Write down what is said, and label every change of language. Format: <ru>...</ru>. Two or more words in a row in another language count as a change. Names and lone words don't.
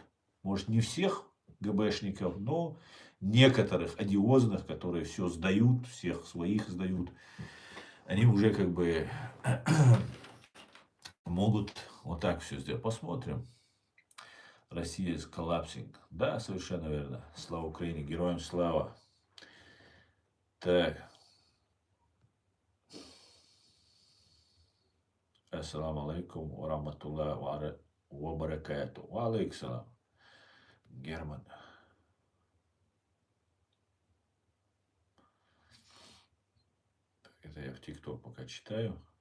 <ru>Может, не всех ГБшников, но некоторых одиозных, которые все сдают, всех своих сдают. Они уже как бы могут вот так все сделать. Посмотрим. Россия</ru> <en>is collapsing.</en> <ru>Да, совершенно верно. Слава Украине, героям слава. Так.</ru> <ar>السلام عليكم ورحمة الله وبركاته. وعليكم السلام.</ar> <ru>Герман. Это я в ТикТок пока читаю.</ru>